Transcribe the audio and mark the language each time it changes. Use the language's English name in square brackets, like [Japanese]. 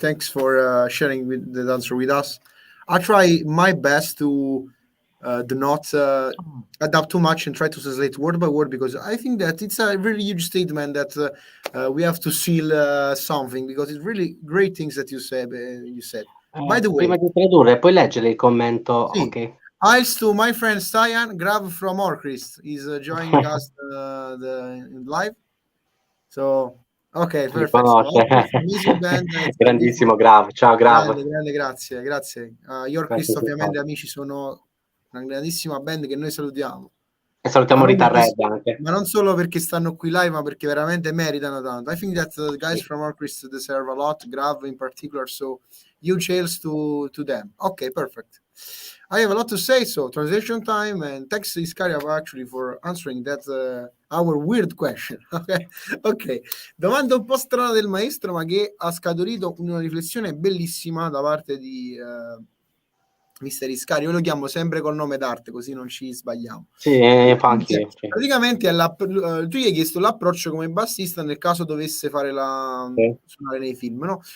[English] Thanks for sharing the answer with us. I try my best to do not adapt too much and try to translate word by word, because I think that it's a really huge statement that we have to seal something, because it's really great things that you said. By the way, [Italian] prima di tradurre, puoi leggere il commento? Sì. Ok. [English] Hi to my friend Stian Grav from Orcrist. He's joining us in live. So, ok, perfect. Amazing band. [Italian] Grandissimo Grav. Ciao Grav. Grande, grazie. Gli Orcrist ovviamente amici, sono una grandissima band che noi salutiamo. E salutiamo Rita Red anche. Ma non solo perché stanno qui live, ma perché veramente meritano tanto. [English] I think that the guys from Orcrist deserve a lot, Grav in particular, so huge hails to them. Okay, perfect. I have a lot to say, so translation time, and thanks to Iscariah actually for answering that our weird question. [Italian] Ok, domanda un po' strana del maestro, ma che ha scaturito una riflessione bellissima da parte di Mister Iscariah. Io lo chiamo sempre col nome d'arte, così non ci sbagliamo. Sì, infatti. Praticamente tu gli hai chiesto l'approccio come bassista nel caso dovesse fare suonare nei film, no?